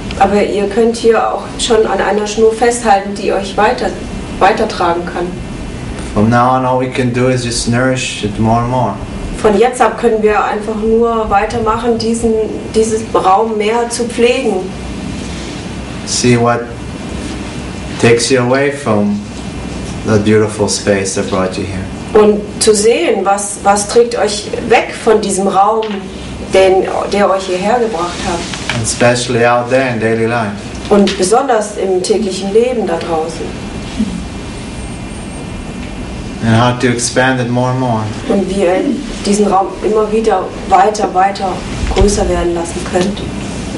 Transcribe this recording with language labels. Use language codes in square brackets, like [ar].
[de] aber ihr könnt hier auch schon an einer Schnur festhalten, die euch weitertragen kann. [en] From now on, all we can do is just nourish it more and more. [de] Von jetzt ab können wir einfach nur weitermachen, diesen Raum mehr zu pflegen. [en] See what takes you away from that beautiful space that brought you here. [de] Und zu sehen, was trägt euch weg von diesem Raum, der euch hierher gebracht hat. [en] And especially out there in daily life. [de] Und besonders im täglichen Leben da draußen. [en] And how to expand it more and more. [de] Und wie ihr diesen Raum immer wieder weiter größer werden lassen könnt.